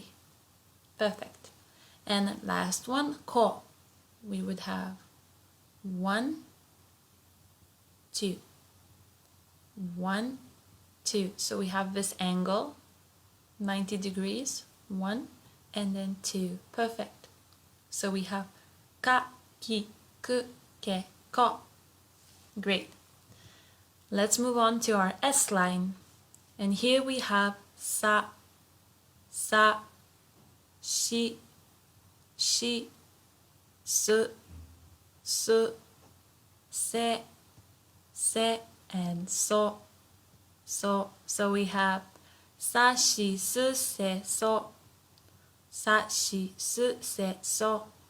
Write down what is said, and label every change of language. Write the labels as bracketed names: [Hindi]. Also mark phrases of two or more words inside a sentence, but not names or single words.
[English] Perfect. And last one, ko. We would have 1, 2. 1, 2. So we have this angle, 90 degrees, 1, and then 2. Perfect. So we have ka, ki, ku, ke, ko. Great. Let's move on to our S line. And here we have sa, sa, shi, shi, su, su, se, se, and so, so. So we have sa, shi, su, se, so. Sa, shi, su, se, so.